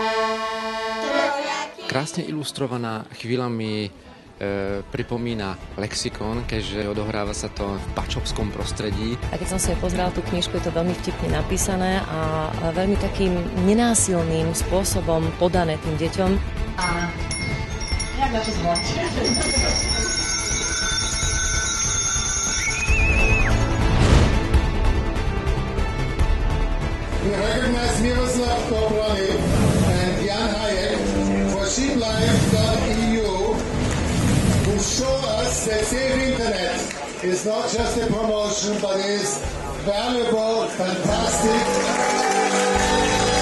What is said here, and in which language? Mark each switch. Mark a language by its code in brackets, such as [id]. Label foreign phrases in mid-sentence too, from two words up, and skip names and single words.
[sk] Krásne ilustrovaná, chvíľami pripomína lexikon, keďže odohráva sa to v bačovskom prostredí. A keď som si pozerala tú knižku, je to veľmi vtipne napísané a veľmi takým nenásilným spôsobom podané tým deťom. A jak na to zvlášť? [en] We recognize Miroslav Koprony and Jan Hayek for sheeplife.eu, who show us that Safe Internet is not just a promotion, but is valuable, fantastic.